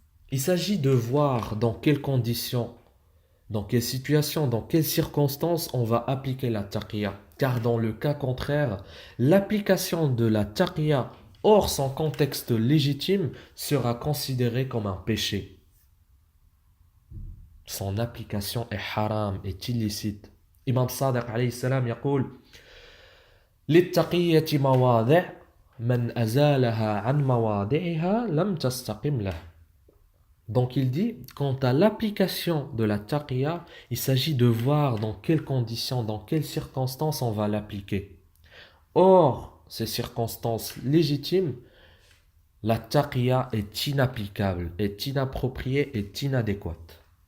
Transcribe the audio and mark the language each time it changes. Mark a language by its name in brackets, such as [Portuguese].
[French] Il s'agit de voir dans quelles conditions, dans quelles situations, dans quelles circonstances on va appliquer la taqiyya. Car dans le cas contraire, l'application de la taqiyya hors son contexte légitime sera considérée comme un péché. Son application est haram, est illicite. [Arabic] Imam Sadiq alayhi salam يقول للتقية مواضع من أزالها عن مواضعها لم تستقم له. [French] Donc il dit, quant à l'application de la taqiyya, il s'agit de voir dans quelles conditions, dans quelles circonstances on va l'appliquer. Or, ces circonstances légitimes, la taqiyya est inapplicable, est inappropriée, est inadéquate.